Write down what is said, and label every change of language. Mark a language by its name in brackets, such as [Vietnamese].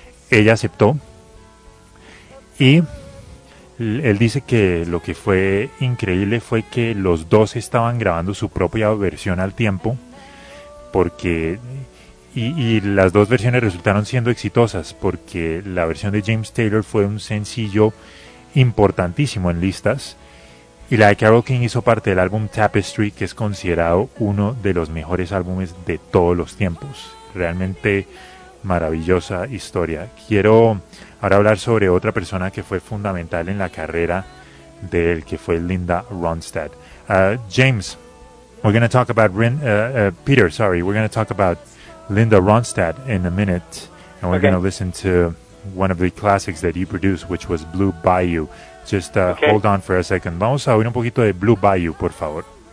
[Spanish] Ella aceptó y... Él dice que lo que fue increíble fue que los dos estaban grabando su propia versión al tiempo, porque y las dos versiones resultaron siendo exitosas, porque la versión de James Taylor fue un sencillo importantísimo en listas, y la de Carole King hizo parte del álbum Tapestry, que es considerado uno de los mejores álbumes de todos los tiempos. Realmente maravillosa historia. Quiero ahora hablar sobre otra persona que fue fundamental en la carrera de él, que fue Linda Ronstadt. [English] James, we're going to talk about Peter. Sorry, we're going to talk about Linda Ronstadt in a minute, and we're going to listen to one of the classics that you produced, which was Blue Bayou. Just hold on for a second. [Spanish] Vamos a oír un poquito de Blue Bayou, por favor.